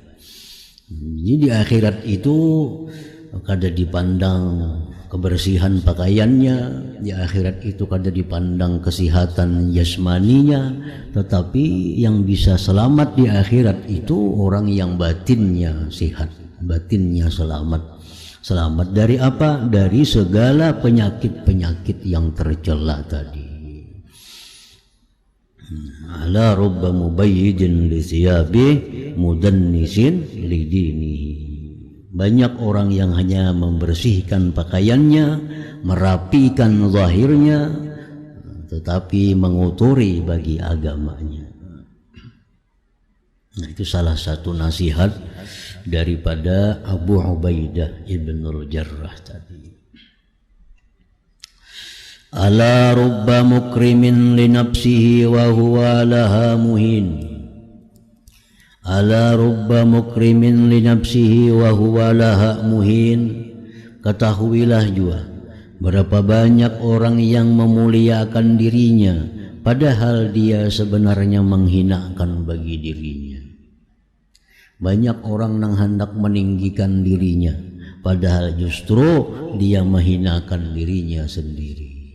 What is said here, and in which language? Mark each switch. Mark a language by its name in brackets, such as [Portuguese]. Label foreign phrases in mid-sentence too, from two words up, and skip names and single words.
[Indonesian] Jadi di akhirat itu kada dipandang kebersihan pakaiannya, di akhirat itu kada dipandang kesehatan jasmaninya, tetapi yang bisa selamat di akhirat itu orang yang batinnya sehat, batinnya selamat. Selamat dari apa? Dari segala penyakit-penyakit yang tercela tadi. [Arabic] ألا ربّ مبيّض لثيابه مدنّس لدينه. [Indonesian] Banyak orang yang hanya membersihkan pakaiannya, merapikan zahirnya, tetapi menguturi bagi agamanya. Nah, itu salah satu nasihat daripada Abu Ubaidah Ibnul Jarrah tadi. [Arabic] ألا ربّ مكرم لنفسه وهو لها مهين. ألا ربّ مكرم لنفسه وهو لها مهين. [Indonesian] Ketahuilah juga, berapa banyak orang yang memuliakan dirinya padahal dia sebenarnya menghinakan bagi dirinya. Banyak orang yang hendak meninggikan dirinya padahal justru dia menghinakan dirinya sendiri.